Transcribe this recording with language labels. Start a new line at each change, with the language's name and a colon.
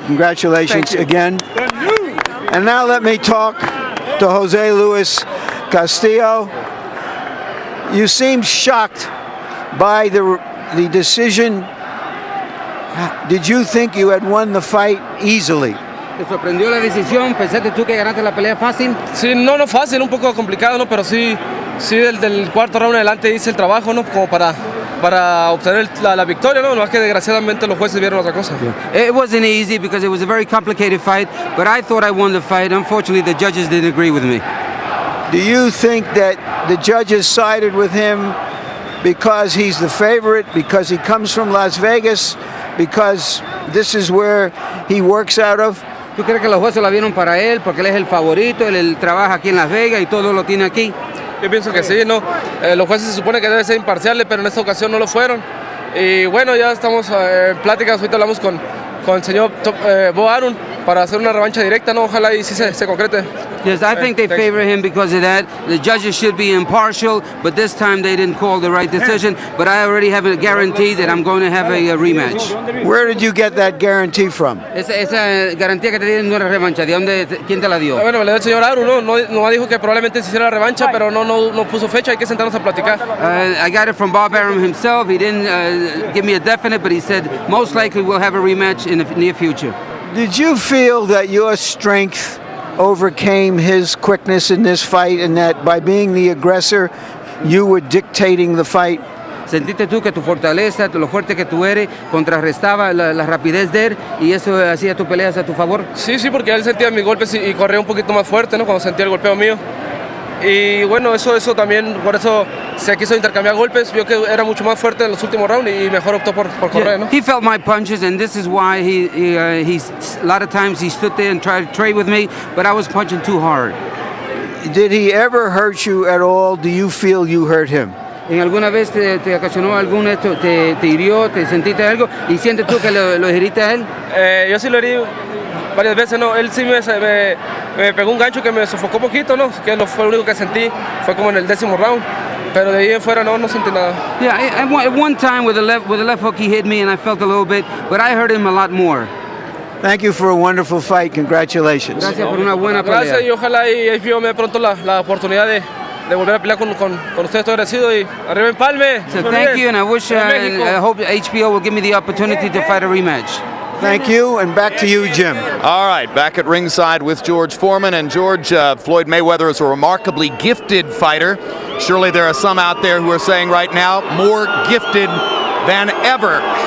English: Congratulations again. And now let me talk to Jose Luis Castillo. You seemed shocked by the decision. Did you think you had won the fight easily?
Spanish: ¿Te sorprendió la decisión? ¿Pensaste tú que ganaste la pelea fácil? Sí, no fácil, un poco complicado, ¿no? Pero sí del cuarto round adelante hice el trabajo, ¿no? Como para obtener la victoria, ¿no? No es que desgraciadamente los jueces vieron otra cosa.
English: It wasn't easy because it was a very complicated fight, but I thought I won the fight. Unfortunately, the judges didn't agree with me. Do you think that the judges sided with him because he's the favorite, because he comes from Las Vegas, because this is where he works out of?
Spanish: ¿Tú crees que los jueces la vieron para él porque él es el favorito, él trabaja aquí en Las Vegas y todo lo tiene aquí? Yo pienso que sí, ¿no? Los jueces se supone que deben ser imparciales, pero en esta ocasión no lo fueron. Y bueno, ya estamos en pláticas, ahorita hablamos con el señor Bo Arum para hacer una revancha directa, ¿no? Ojalá y sí se concrete.
English: Yes, I think they favor him because of that. The judges should be impartial, but this time they didn't call the right decision. But I already have a guarantee that I'm going to have a rematch. Where did you get that guarantee from?
Spanish: Esa garantía que te dieron una revancha, ¿quién te la dio? Bueno, me la dio el señor Arum, no dijo que probablemente se hiciera la revancha, pero no puso fecha, hay que sentarnos a platicar.
English: I got it from Bob Arum himself. He didn't give me a definite, but he said most likely we'll have a rematch in the near future. Did you feel that your strength overcame his quickness in this fight, and that by being the aggressor, you were dictating the fight?
Spanish: ¿Sentiste tú que tu fortaleza, lo fuerte que tú eres, contrarrestaba la rapidez de él y eso hacía tu peleas a tu favor? Sí, porque él sentía mis golpes y corría un poquito más fuerte, ¿no? Cuando sentía el golpeo mío. Y bueno, eso también, por eso se quiso intercambiar golpes. Vio que era mucho más fuerte en los últimos rounds y mejor optó por correr, ¿no?
English: He felt my punches, and this is why he's a lot of times he stood there and tried to trade with me, but I was punching too hard. Did he ever hurt you at all? Do you feel you hurt him?
Spanish: ¿En alguna vez te ocasionó te hirió, te sentiste algo y sientes tú que lo heriste a él? Yo sí lo herí varias veces, ¿no? Él sí me pegó un gancho que me sofocó poquito, ¿no? Que fue lo único que sentí, fue como en el 10º round. Pero de ahí en fuera no sentí nada.
English: Yeah, at one time with the left hook he hit me and I felt a little bit, but I hurt him a lot more. Thank you for a wonderful fight. Congratulations.
Spanish: Gracias por una buena pelea. Gracias y ojalá y me dé pronto la oportunidad de volver a pelear con ustedes. Estoy agradecido y arriba Empalme.
English: So thank you, and I wish, I hope HBO will give me the opportunity to fight a rematch. Thank you, and back to you, Jim. All right, back at ringside with George Foreman. And George, Floyd Mayweather is a remarkably gifted fighter. Surely there are some out there who are saying right now, more gifted than ever.